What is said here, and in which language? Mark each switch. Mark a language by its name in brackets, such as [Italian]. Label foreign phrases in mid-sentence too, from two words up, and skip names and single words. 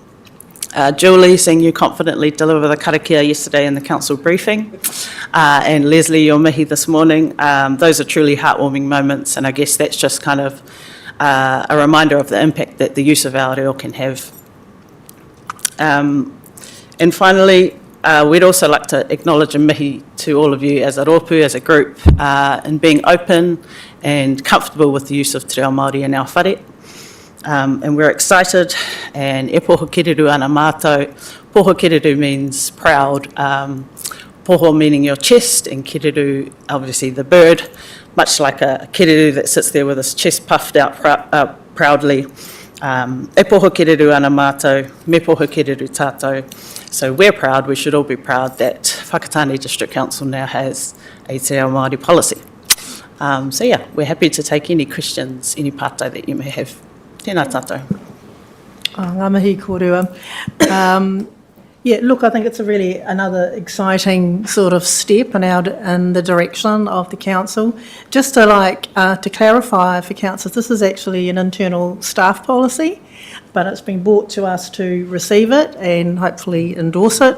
[English] Julie, seeing you confidently deliver the karakia yesterday in the council briefing, and Leslie, your mihi this morning, those are truly heartwarming moments, and I guess that's just kind of a reminder of the impact that the use of our reo can have. And finally, we'd also like to acknowledge and mihi to all of you as a rōpū, as a group, in being open and comfortable with the use of Te Reo Māori in our whare. And we're excited, and [Māori] e poho kereru ana mātou. Poho kereru [English] means proud, poho meaning your chest, and kereru, obviously the bird, much like a kereru that sits there with his chest puffed out proudly. [Māori] E poho kereru ana mātou, me poho kereru tātou. [English] So we're proud, we should all be proud that Whakatane District Council now has a Te Reo Māori policy. So yeah, we're happy to take any questions, any pātai that you may have. [Māori] Tēnā tātou. Ngā mihi kōrua. [English] Yeah, look, I think it's another exciting sort of step in the direction of the council. Just to clarify for council, this is actually an internal staff policy, but it's been brought to us to receive it and hopefully endorse it.